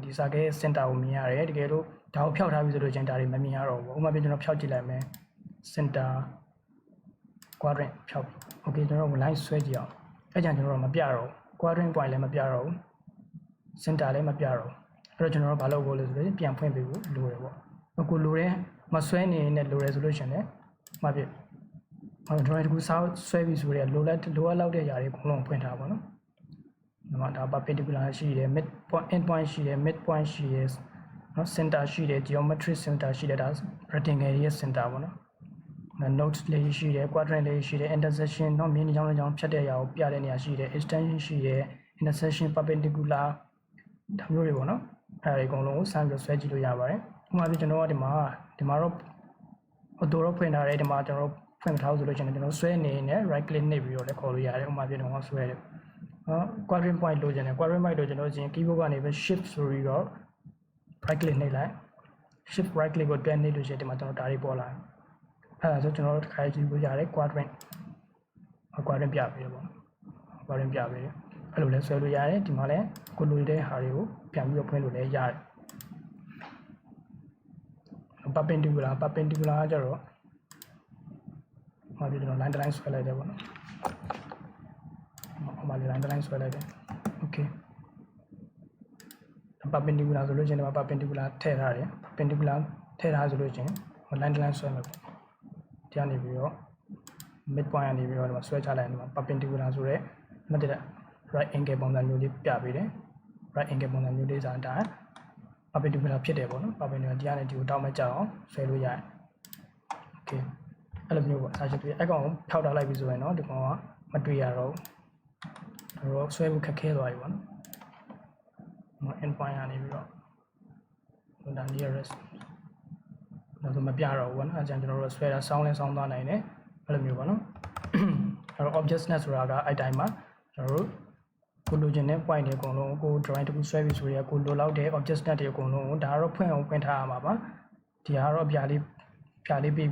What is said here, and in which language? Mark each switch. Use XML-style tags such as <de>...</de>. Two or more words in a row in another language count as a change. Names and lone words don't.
<my>circle ရဲ့ center ကိုမြင်ရတယ်တကယ်လို့ဒါကိုဖျောက်ထားပြီဆိုလို့ချင်းဒါတွေမမြင်ရတော့ဘူးဥပမာပြကျွန်တော်ဖျောက်ကြည့်လိုက်မယ်</my> <en>center quadrant</en> <my>ဖျောက်ပြီ okay ကျွန်တော်တို့ line ဆွဲကြည့်အောင်အဲ့ကြောင့်ကျွန်တော်တို့မပြတော့ဘူး</my> <en>quadrant point</en> <my>လည်းမပြတော့ဘူး center လည်းမပြတော့ဘူးအဲ့တော့ကျွန်တော်တို့ဘာလုပ်ဖို့လဲဆိုတော့ပြန်ဖွင့်ပေးဖို့လိုတယ်ပေါ့အခုလို တယ်မဆွဲနေနဲ့လိုတယ်ဆိုလို့ရှင်လည်းမှပြdrawing တခုဆွဲပြီးဆိုရဲလိုလောက်တဲ့ຢာတွေအကုန်လုံးဖွင့်ထားပါတော့ဒီမှာဒါ perpendicular ရှိတယ်</my> <en>mid point end point</en> <my>ရှိတယ်</my> <en>mid point</en> <my>ရှိတယ်နော် center ရှိတယ် geometry center ရှိတယ်ဒါ rectangle ရဲ့ center ပေါ့နော်nodes လေးရှိတယ် quadrant လေးရှိတယ် intersection เนาะမြင်းကြောင်းဖြတ်တဲ့ຢာကိုပြတဲ့နေရာရှိတယ် extension ရှိတယ်</my> <en>intersection perpendicular</en> <my>ဒါမျိုး တွေပေါ့နော်အဲ့ဒါတွေအကုန်လုံးကိုစမ်းပြီးဆွဲကြည့်လို့ရပါတယ်ဥပမာပြကျွန်တော်ကဒီမှာတော့ auto တော့ဖွင့်ထားတယ်ဒီမှာကျွန်တော်ဖွင့်မ ထားဘူးဆိုလို့ရှိရင်ကျွန်တော်ဆွဲနေနဲ့</my> <en>right click</en> <my>နှိပ်ပြီးတော့လည်းခေါ်လို့ရတယ်ဥပမာပြကျွန်တော်ဆွဲတယ်</my> <en>quadrant point</en> <my>လိုချင်တယ်</my> <en>quadrant point</en> <my>လိုချင်လို့ရှိရင် keyboard ကနေပဲ shift ဆိုပြီးတော့</my> <en>right click</en> <my>နှိပ်လိုက်</my> <en>shift right click</en> <my>ကိုတွဲနှိပ်လို့ရှိရင်ဒီမှာကျွန်တော်ဒါတွေပေါ်လာအဲ့ဒါဆိုကျွန်တော်တို့တစ်ခါကြည့်လို့ရတယ် quadrant ပြပေးတယ်ပေါ့ quadrant ပြပေးတယ်အဲ့လိုလဲဆွဲလို့ရတယ်ဒီမှာလဲကိုလိုတဲ့ဟာတွေကိုပြန်ပြီးတော့ဖွင့်လို့လည်းရတယ် perpendicular ကကြတော့ဟောဒီကျွန်တော် line တစ် line ဆွဲလိုက်တယ်ပေါ့နော်ဟောမှာ line တစ် line ဆွဲလိုက်တယ် okay perpendicular ဆိုလို့ရှိရင်ဒီမှာ perpendicular ထည့် ထားတယ် perpendicular ထည့်ထားဆိုလို့ရှိရင် line တစ် line ဆွဲမယ်ပေါ့ဒီကနေပြီးတော့</my> <en>mid point</en> <my>ကနေပြီး တော့ဒီမှာဆွဲချလိုက်ရင်ဒီမှာ perpendicular ဆိုတဲ့မှတ်တဲ့</my> <en>right angle</en> <my>ပုံစံမျိုးလေးပြပေးတယ်</my> <en>right angle</en> <my>ပုံစံမျိုးလေးဆိုတာဒါ perpendicular ဖြစ်တယ်ပေါ့နော် perpendicular ဒီကနေဒီကိုတောက်မဲ့ကြအောင်ဆွဲလို့ရတယ် okay အဲ့လိုမျိုးပေါ့စာချုပ်တွေအဲ့ကောင်ကိုဖျောက်ထားလိုက်ပြီဆိုရင်တော့ဒီကောင်ကမတွေ့ရတော့ဘူးတော့ဆွဲဖို့ခက်ခဲသွားပြီပေါ့နော်</my> <en>end point</en> <my>ကနေပြီးတော့ဒါ nearest ဆိုမပြတော့ဘူးနော်အဲကျွန်တော်တို့ဆွဲတာဆောင်းလဲဆောင်းသွားနိုင်တယ်အဲ့လိုမျိုးပေါ့နော်အဲ့တော့ objectness ဆိုတာကအဲ့တိုင်းမှာကျွန်တော်တို့ကိုလိုချင်တဲ့ point တွေအကုန်လုံး ကို drawing တစ်ခုဆွဲပြီးဆိုရင်ကိုလိုလောက်တဲ့ objectness တွေအကုန်လုံးဒါကတော့ဖွင့်အောင်ဖွင့်ထားရမှာပါဒီကတော့ပြလေးပေး</my>